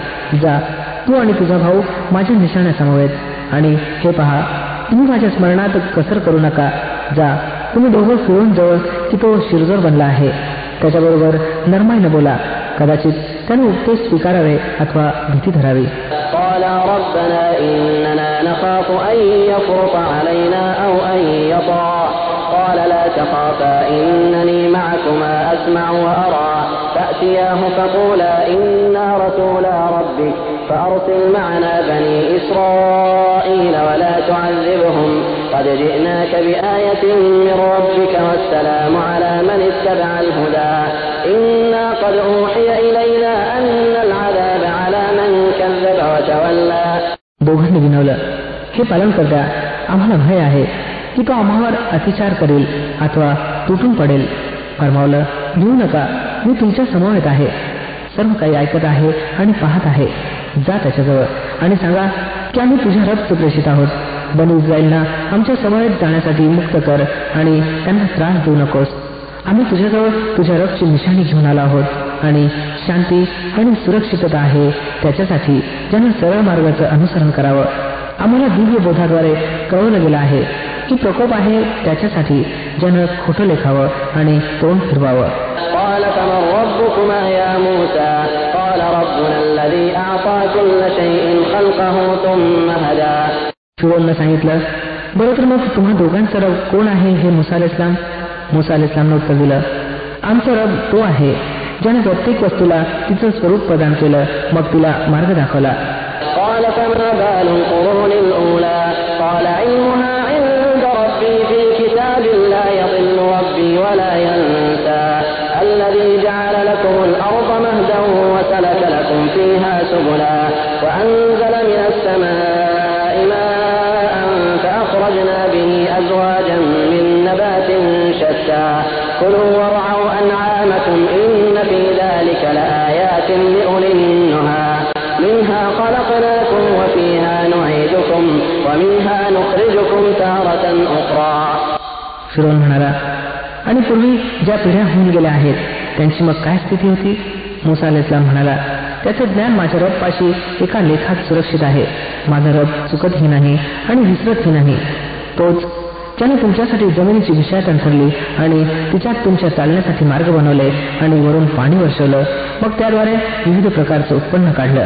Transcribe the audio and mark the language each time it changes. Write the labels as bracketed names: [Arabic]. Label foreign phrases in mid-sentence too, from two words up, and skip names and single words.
[Marathi] जा, तू आणि तुझा भाऊ माझ्या निशाण्या समवेत आणि हे पहा, तुम्ही माझ्या स्मरणात कसर करू नका. जा, तुम्ही दोघं फिरून जवळ की तो शिरजोर बनला आहे. त्याच्याबरोबर नरमाईने बोला, कदाचित त्याने उपदेश स्वीकारावे अथवा भीती धरावी. [Arabic] قال ربنا إننا نخاف أن يفرط علينا أو أن يطغى قال لا تخافا إنني معكما أسمع وأرى فأتياه فقولا إنا رسولا ربك فأرسل معنا بني إسرائيل ولا تعذبهم قد جئناك بآية من ربك والسلام على من اتبع الهدى إنا قد أوحي إلينا أن العذاب على من كذب وتولى. [Marathi] दोघांनी विनवलं, हे पालन करता, आम्हाला भय आहे की तो आम्हावर अतिचार करेल अथवा तुटून पडेल. फरमावलं, भिवू नका, मी तुमच्या समवेत आहे, सर्व काही ऐकत आहे आणि पाहत आहे. जा त्याच्याजवळ आणि सांगा की आम्ही तुझ्या रबचे प्रेषित आहोत. बनी इस्रायलना आमच्या समवेत जाण्यासाठी मुक्त कर आणि त्यांना त्रास देऊ नकोस. आम्ही तुझ्याजवळ तुझ्या रबची निशाणी घेऊन आलो आहोत आणि शांती आणि सुरक्षितता आहे त्याच्यासाठी ज्यांना सरळ मार्गाचं अनुसरण करावं. आम्हाला दिव्य बोधाद्वारे कळवलं गेलं आहे की प्रकोप आहे त्याच्यासाठी ज्यानं खोटं लेखावं आणि तोंड फिरवावं. [Arabic] قال فمن ربكما يا موسى قال ربنا الذي أعطى كل شيء خلقه ثم هدى. [Marathi] फिरौननं सांगितलं, बरं तर मग तुम्हा दोघांचा रब कोण आहे हे मुसा अलैहिस्सलाम? मुसा अलैहिस्सलामनं उत्तर दिलं, आमचा रब तो आहे ज्याने प्रत्येक वस्तूला तिचं स्वरूप प्रदान केलं, मग तिला मार्ग दाखवला. [Arabic] قال فما بال القرون الأولى قال علمها عند ربي في كتاب لا يضل ربي ولا ينسى الذي جعل لكم الأرض مهدا وسلك لكم فيها سبلا وأنزل من السماء ماء فأخرجنا به أزواجا من نبات شتى كلوا وارعوا أنعامكم إن في ذلك لآيات لأولي النهى منها خلقناكم وفيها نعيدكم ومنها نخرجكم تارة أخرى. [Marathi] फिरौन म्हणाला, आणि पूर्वी ज्या पिढ्या होऊन गेल्या आहेत त्यांची मग काय स्थिती होती? मुसा अलैहिस्सलाम म्हणाला, त्याचे ज्ञान माझ्या रबपाशी एका लेखात सुरक्षित आहे. माझा रब चुकतही नाही आणि विसरतही नाही. तोच ज्याने तुमच्यासाठी जमिनीची विषयात अंथरली आणि तिच्यात तुमच्या चालण्यासाठी मार्ग बनवले आणि वरून पाणी वर्षवलं, मग त्याद्वारे विविध प्रकारचं उत्पन्न काढलं.